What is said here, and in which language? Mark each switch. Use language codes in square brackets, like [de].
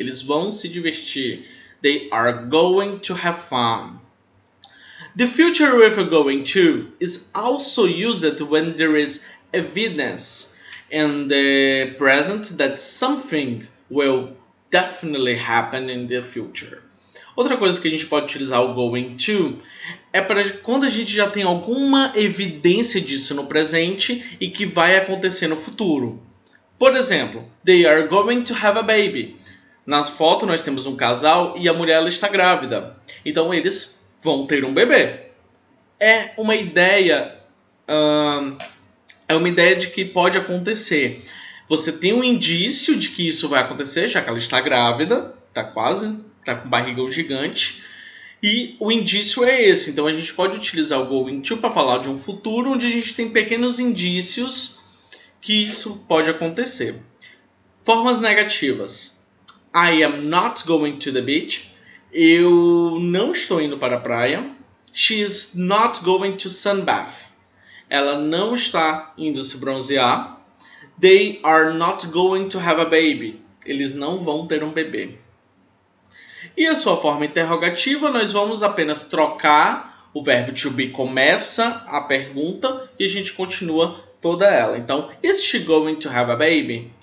[pt] Eles vão se divertir. [en] They are going to have fun. The future with going to is also used when there is evidence in the present that something will definitely happen in the future. [pt] Outra coisa que a gente pode utilizar o going to é para quando a gente já tem alguma evidência disso no presente e que vai acontecer no futuro. [en] Por exemplo, they are going to have a baby. [pt] Na foto nós temos um casal e a mulher ela está grávida. Então eles vão ter um bebê. É uma ideia de que pode acontecer. Você tem um indício de que isso vai acontecer, já que ela está grávida, está com barrigão gigante. E o indício é esse. Então a gente pode utilizar o going to para falar de um futuro onde a gente tem pequenos indícios que isso pode acontecer. Formas negativas. [en] I am not going to the beach. [pt] Eu não estou indo para a praia. [en] She is not going to sunbath. [pt] Ela não está indo se bronzear. [en] They are not going to have a baby. [pt] Eles não vão ter um bebê. E a sua forma interrogativa, nós vamos apenas trocar o verbo to be começa a pergunta e a gente continua toda ela. [en] Então, is she going to have a baby?